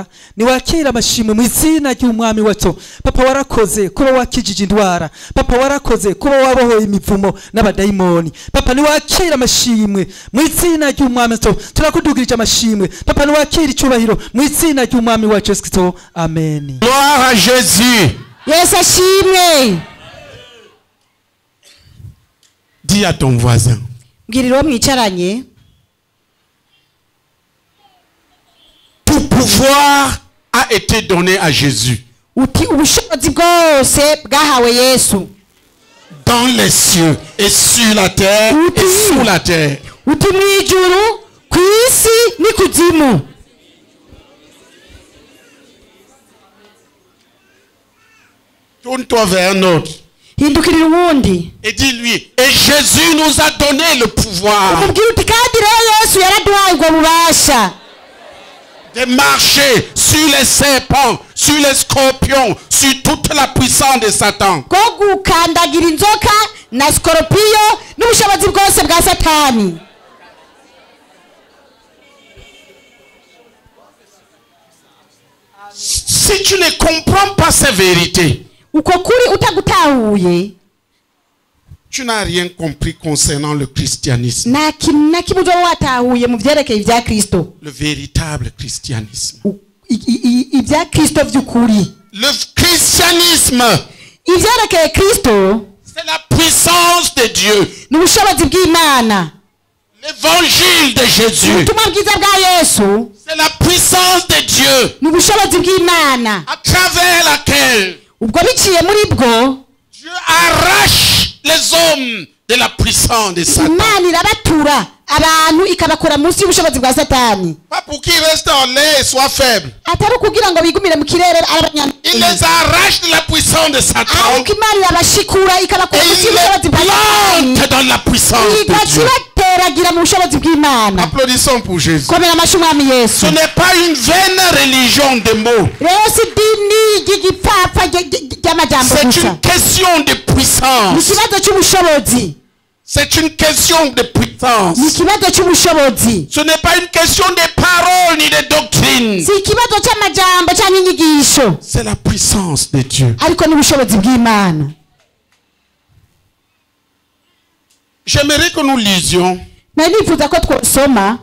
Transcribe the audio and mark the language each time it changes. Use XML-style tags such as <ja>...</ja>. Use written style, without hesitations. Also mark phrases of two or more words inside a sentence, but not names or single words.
<rn>Ni wakira amashimwe mu izina ry'Umwami wacu. Papa warakoze kuba wakijije indwara. Papa warakoze kuba wabohoye imivumo n'abadayimoni. Papa ni wakira amashimwe mu izina ry'Umwami wacu. Turakudugirije amashimwe. Papa ni wakira icubahiro mu izina ry'Umwami wacu Yesu Kristo. Amen.</rn> <fr>Gloire à Jésus.</fr> <rn>Yesu ashimwe.</rn> <fr>Dis à ton voisin,</fr> <rn>Mbwirira uwo mwicaranye,</rn> <fr>tout pouvoir a été donné à Jésus</fr> <rn>uti ubushobozi bwose bwahawe Yesu.</rn> <fr>dans les cieux et sur la terre et sous la terre.</fr> <rn>Uti mwijuru ku isi n'ikuzimu.</rn> <fr>Tourne-toi vers un autre</fr> <rn>Hindukirira uwundi</rn> <fr>et dis-lui, et Jésus nous a donné le pouvoir</fr> <rn>umubwire uti kandi rero Yesu yaraduhaye ubwo bubasha</rn> <fr>de marcher sur les serpents, sur les scorpions, sur toute la puissance de Satan.</fr> <rn>bwo gukandagira inzoka na skoropiyo n'ubushobozi bwose bwa Satani.</rn> <fr>Si tu ne comprends pas ces vérités,</fr> <rn>Uko kuri utagutahuye</rn> <fr>tu n'as rien compris concernant le christianisme,</fr> <rn>nta kintu na kimwe uzoba watahuye mu vyerekeye ibya Kristo.</rn> <fr>le véritable christianisme.</fr> <rn>Ibya Kristo vy'ukuri,</rn> <fr>Le christianisme,</fr> <rn>ivyerekeye Kristo</rn> <fr>c'est la puissance de Dieu.</fr> <rn>n'ubushobozi bw'Imana.</rn> <fr>L'évangile de Jésus,</fr> <rn>Ubutumwa bwiza bwa Yesu</rn> <fr>c'est la puissance de Dieu</fr> <rn>n'ubushobozi bw'Imana,</rn> <fr>à travers laquelle</fr> <rn>ubwo biciye muri bwo</rn> <fr>Dieu arrache les hommes de la puissance de Satan.</fr> <rn>Imana irabatura abantu ikabakura munsi y'ubushobozi bwa Satani.</rn> <fr>Pas pour qu'ils restent en l'air et soient faibles.</fr> <rn>Atari ukugira ngo bigumire mu kirere</rn> <fr>Il les arrache de la puissance de Satan</fr> <rn>ariko Imana irabashikura ikabakura</rn> <fr>et</fr> <rn>munsi</rn> <fr>il</fr> <rn>y'ubushobozi bwa</rn> <fr>les</fr> <rn>Satani</rn> <fr>plante dans la puissance de</fr> <rn>igaca</rn> <fr>Dieu.</fr> <rn>ibateragira mu bushobozi bw'Imana.</rn> <fr>Applaudissons pour Jésus.</fr> <rw>Komera amashyi Umwami Yesu.</rw> <fr>Ce n'est pas une vaine religion de mots.</fr> <rn>Rero si idini ry'igipfapfa ry'amajambo</rn> <fr>C'est</fr> <rn>gusa,</rn> <fr>une question de</fr> <rn>ni</rn> <fr>puissance.</fr> <rn>ikibazo cy'ubushobozi,</rn> <fr>C'est une question de puissance.</fr> <rn>ni ikibazo cy'ubushobozi,</rn> <fr>Ce n'est pas une question de paroles ni de doctrine.</fr> <rn>si ikibazo cy'amajambo cyangwa inyigisho,</rn> <fr>C'est la puissance de Dieu.</fr> <rn>ariko n'ubushobozi bw'Imana.</rn> <fr>J'aimerais que nous lisions</fr> <rn>Nari nifuza ko twosoma</rn>